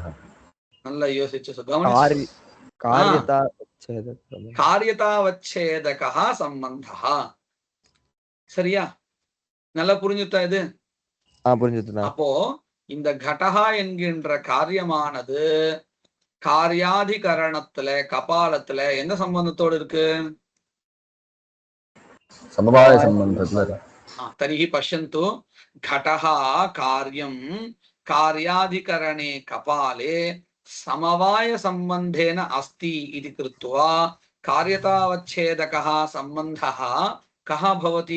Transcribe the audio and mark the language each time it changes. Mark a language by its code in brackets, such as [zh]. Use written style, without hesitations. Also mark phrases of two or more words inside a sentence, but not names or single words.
[ta] நல்லா யோசிச்சு காரியதாவச்சேதக சம்பந்தா. சரியா? நல்லா புரிஞ்சுதா? இது புரிஞ்சுதுண்ணா. அப்போ இந்த கடகா என்கின்ற காரியமானது காரியாதிகரணத்துல கபாலத்துல எந்த சம்பந்தத்தோடு இருக்கு? [sa] समवाय संबंधத்துல. तर्हि पश्यन्तु, घटः कार्यं कार्याधिकरणे कपाले समवाय संबंधेन अस्ति इति कृत्वा कार्यतावच्छेदकः संबन्धः कः भवति?